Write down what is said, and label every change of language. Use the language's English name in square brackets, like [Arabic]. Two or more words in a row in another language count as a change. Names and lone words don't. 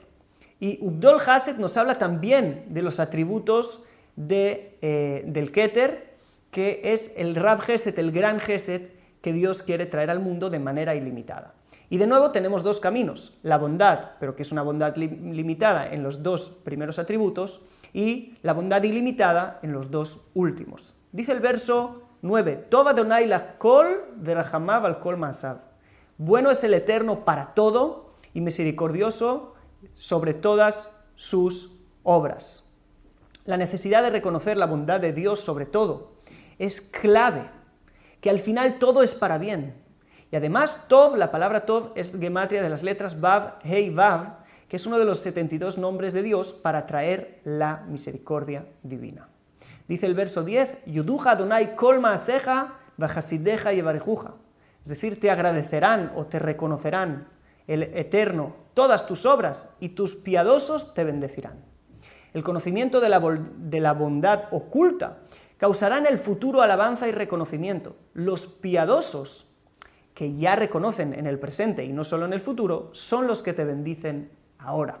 [Spanish] Y [Hebrew] וגדל חסד [Spanish] nos habla también de los atributos del Keter, que es el [Hebrew] רב חסד, [Spanish] el gran Chesed, que Dios quiere traer al mundo de manera ilimitada. Y de nuevo tenemos dos caminos, la bondad, pero que es una bondad limitada en los dos primeros atributos, y la bondad ilimitada en los dos últimos. Dice el verso 9, [Hebrew] טוב ה' לכל ורחמיו על כל מעשיו. [Spanish] Bueno es el Eterno para todo y misericordioso sobre todas sus obras. La necesidad de reconocer la bondad de Dios sobre todo es clave, que al final todo es para bien. Y además, Tov, la palabra Tov es gematria de las letras Vav, Hei, Vav, que es uno de los 72 nombres de Dios para traer la misericordia divina. Dice el verso 10, [Hebrew] יודוך ה' כל מעשיך וחסידיך יברכוכה. [Spanish] Es decir, te agradecerán o te reconocerán el Eterno todas tus obras y tus piadosos te bendecirán. El conocimiento de la bondad oculta causará en el futuro alabanza y reconocimiento. Los piadosos, que ya reconocen en el presente y no solo en el futuro, son los que te bendicen ahora.